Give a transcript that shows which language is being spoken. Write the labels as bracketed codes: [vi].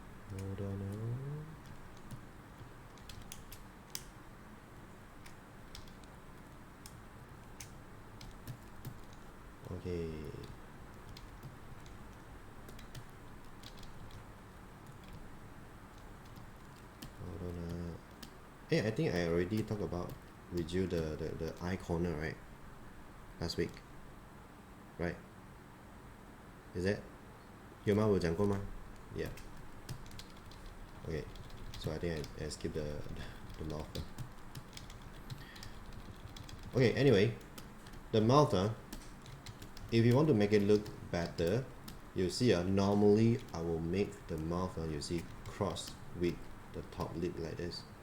[en] Hold on okay, hold on hey, I think I already talked about with you the eye corner, right, last week, right? Is that [zh] 有吗？我有讲过吗？ [en] Yeah. Okay, so I think I skipped the mouth. Okay, anyway, the mouth, if you want to make it look better, you see normally I will make the mouth you see cross with the top lip like this,